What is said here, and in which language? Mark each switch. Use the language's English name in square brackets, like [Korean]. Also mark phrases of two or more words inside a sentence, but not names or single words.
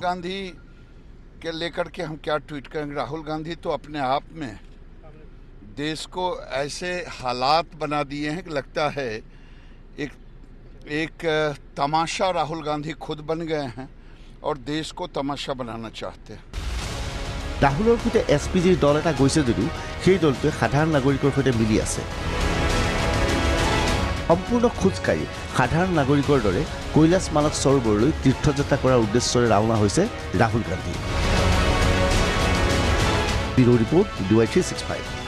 [Hindi] गांधी के लेकर के हम क्या ट्वीट करेंगे? राहुल गांधी तो अपने आप में देश को ऐसे हालात बना दिए हैं कि लगता है एक तमाशा राहुल गांधी खुद बन गए हैं और देश को तमाशा बनाना चाहते हैं। [Assamese] ৰাহুলৰ সৈতে SPGৰ দল এটা গৈছে যদিও সেই দলটোৱে সাধাৰণ নাগৰিকৰ সৈতে মিলি আছে। সম্পূৰ্ণ খোজকাঢ়ি সাধাৰণ নাগৰিকৰ দৰে কৈলাশ মানস সৰোবৰলৈ তীৰ্থযাত্ৰা কৰাৰ উদ্দেশ্যৰে ৰাওনা হৈছে ৰাহুল গান্ধী। ব্যুৰ' ৰিপৰ্ট DY365।